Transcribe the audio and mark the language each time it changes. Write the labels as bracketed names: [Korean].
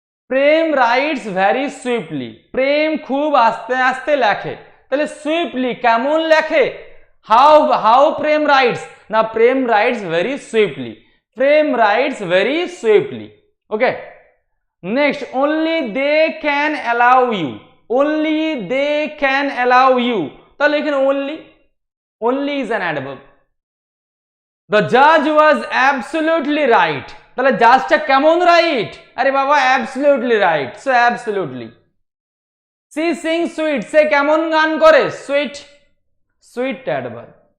[English] Prem writes very swiftly, [Bangla] প্রেম খুব আস্তে আস্তে লেখে, [English] তাহলে সুইফটলি কেমন লেখে, হাউ প্রেম রাইটস না Prem writes very swiftly, Prem writes very swiftly. Okay, next, only they can allow you, only they can allow you, তাহলে এখানে only is an adverb. The judge was absolutely right, [Bangla] তাহলে জাজটা কেমন right? [English] আরে বাবা absolutely right, so absolutely. She sings sweet, [Bangla] সে কেমন গান করে? [English] sweet adverb.